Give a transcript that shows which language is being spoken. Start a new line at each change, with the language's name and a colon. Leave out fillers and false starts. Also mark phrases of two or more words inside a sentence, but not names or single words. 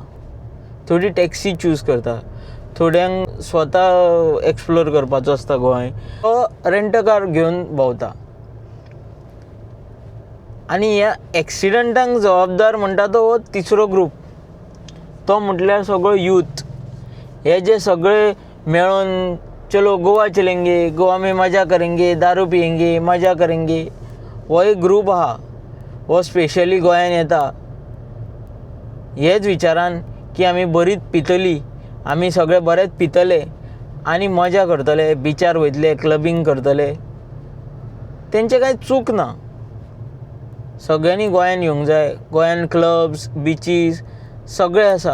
Konkani: थोडी टॅक्सी चूज करता, थोड्यांक स्वता एक्सप्लोर करपाचो आसता गोंय, तो
English: rent car
Konkani: घेवन भोंवता. आनी ह्या एक्सिडंटांक जबाबदार म्हणटा तो हो तिसरो ग्रूप, तो म्हटल्यार सगळो यूथ. हे जे सगळे मेळून
Hindi: चलो गोवा चलेंगे, गोवा में मजा करेंगे, दारू पियेंगे, मजा करेंगे,
Konkani: हो एक ग्रूप आहा. हो स्पेशली गोंयांत येता हेच विचारान की आमी बरीच पितली, आमी सगळे बरेच पितले आनी मजा करतले, बिचार वयतले, क्लबिंग करतले. तेंचें कांय चूक ना. सगळ्यांनी गोंयांत येवंक जाय. गोंयांत क्लब्स, बिचीस सगळे आसा.